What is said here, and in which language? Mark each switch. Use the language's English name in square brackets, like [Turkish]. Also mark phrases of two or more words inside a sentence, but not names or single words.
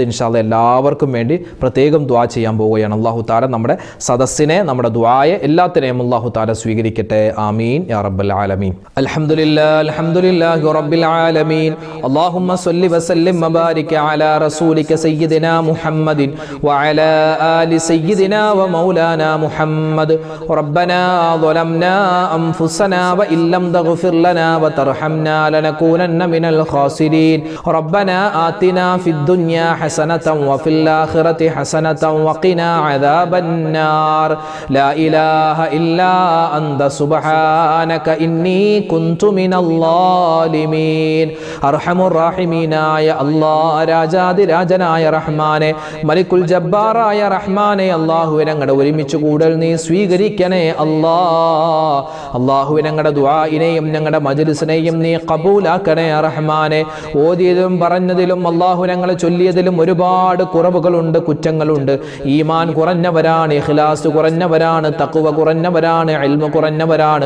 [Arabic] إن شاء الله [Malayalam] എല്ലാവർക്കും വേണ്ടി പ്രത്യേകം ദുആ ചെയ്യാൻ പോവുകയാണ്. [Arabic] الله تعالى [Malayalam] നമ്മുടെ സദസ്സിനെ നമ്മുടെ ദുആ എല്ലാത്തിനെയും [Arabic] الله تعالى [Malayalam] സ്വീകരിക്കട്ടെ. [Arabic] آمين يا رب العالمين الحمد لله رب العالمين. اللهم صل وسلم وبارك على رسولك سيدنا محمد وعلى آل سيدنا ومولانا محمد ربنا ظلمنا أنفسنا وإن لم تغفر لنا وترحمنا لنكونن من الخاسرين ربنا آتنا في الدنيا حسنة وفي الآخرة حسنة وقنا عذاب النار لا إله إلا أنت سبحانك إني كنت من الظالمين أرحم الراحمين يا الله [Malayalam] രാജാതി രാജനായ റഹ്മാനെ മലിക്കുൽ ജബ്ബാറായ റഹ്മാനെ അല്ലാഹുവേ ഞങ്ങളുടെ ഒരുമിച്ച് കൂടൽ നീ സ്വീകരിക്കണേ അല്ലാഹുവേ ഞങ്ങളുടെ ദുആഇനെയും ഞങ്ങളുടെ മജ്ലിസിനെയും നീ ഖബൂലാക്കണേ റഹ്മാനെ ഓതിയതിലും പറഞ്ഞതിലും അല്ലാഹു ഞങ്ങളെ ചൊല്ലിയതിലും ഒരുപാട് കുറവുകളുണ്ട് കുറ്റങ്ങളുണ്ട് ഈമാൻ കുറഞ്ഞവരാണ് ഇഖ്ലാസ് കുറഞ്ഞവരാണ് തഖ്വ കുറഞ്ഞവരാണ് ഇൽമു കുറഞ്ഞവരാണ്